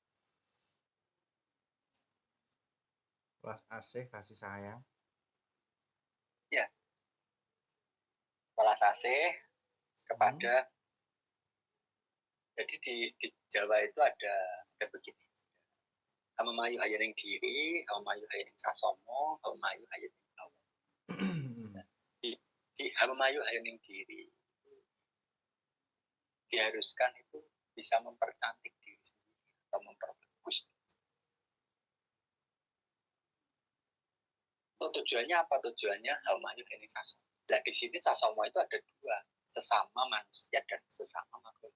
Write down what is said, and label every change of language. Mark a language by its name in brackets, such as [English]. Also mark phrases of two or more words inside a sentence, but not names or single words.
[Javanese] Welas asih, [Indonesian] kasih sayang. Ya. Welas asih kepada jadi di Jawa itu ada begini. [Javanese] Hamayu hayaning diri, hamayu hayaning sasomo, hamayu hayaning awo. [Indonesian] Di [Javanese] hamayu hayaning diri [Indonesian] diharuskan itu bisa mempercantik diri sendiri atau memperbagus. Untuk tujuannya apa? Tujuannya [Javanese] hamayu hayaning sasomo. [Indonesian] Nah di sini sasomo itu ada dua, sesama manusia dan sesama makhluk.